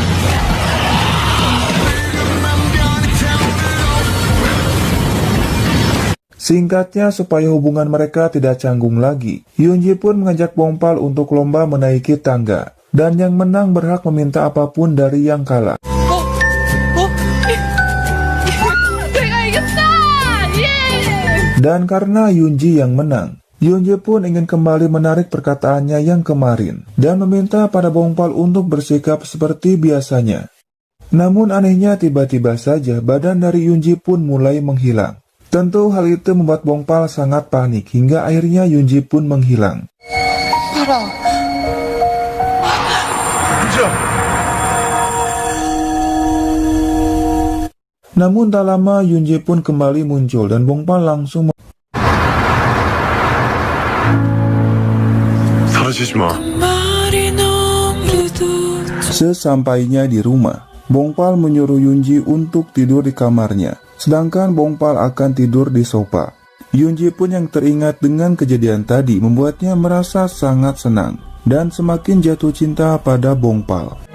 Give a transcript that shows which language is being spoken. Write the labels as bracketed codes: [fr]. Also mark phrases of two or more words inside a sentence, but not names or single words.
[id] Singkatnya, supaya hubungan mereka tidak canggung lagi, Yunji pun mengajak Bongpal untuk lomba menaiki tangga. Dan yang menang berhak meminta apapun dari yang kalah. [ko] 내가 이겼다! 예! [id] Dan karena Yunji yang menang, Yunji pun ingin kembali menarik perkataannya yang kemarin dan meminta pada Bongpal untuk bersikap seperti biasanya. Namun anehnya tiba-tiba saja badan dari Yunji pun mulai menghilang. Tentu hal itu membuat Bongpal sangat panik hingga akhirnya Yunji pun menghilang. [ko] 봐라. [id] Namun tak lama Yunji pun kembali muncul dan Bongpal langsung [ko] 사라지지 마. [id] Sesampainya di rumah, Bongpal menyuruh Yunji untuk tidur di kamarnya, sedangkan Bongpal akan tidur di sofa. Yunji pun yang teringat dengan kejadian tadi membuatnya merasa sangat senang dan semakin jatuh cinta pada Bongpal.